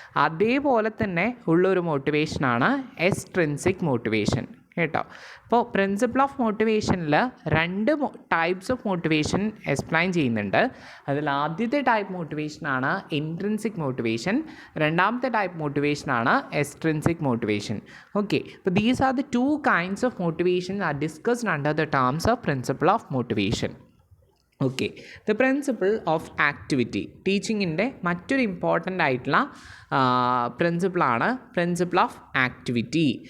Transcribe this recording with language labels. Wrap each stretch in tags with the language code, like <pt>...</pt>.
<ml>അതേപോലെ തന്നെ ഉള്ളൊരു മോട്ടിവേഷനാണ് എക്സ്ട്രിൻസിക് മോട്ടിവേഷൻ കേട്ടോ. അപ്പോൾ principle of മോട്ടിവേഷനിൽ 2 types of motivation explain ചെയ്യുന്നുണ്ട്. അതിൽ ആദ്യത്തെ ടൈപ്പ് മോട്ടിവേഷനാണ് ഇൻട്രിൻസിക് മോട്ടിവേഷൻ, രണ്ടാമത്തെ ടൈപ്പ് മോട്ടിവേഷനാണ് എക്സ്ട്രിൻസിക് മോട്ടിവേഷൻ.</ml> <en>Okay, അപ്പോൾ these are the 2 kinds of motivation are discussed under the terms of principle of motivation.</en> <ml>Okay, the principle of activity ടീച്ചിങ്ങിൻ്റെ മറ്റൊരു important ആയിട്ടുള്ള പ്രിൻസിപ്പിളാണ് principle of activity.</ml>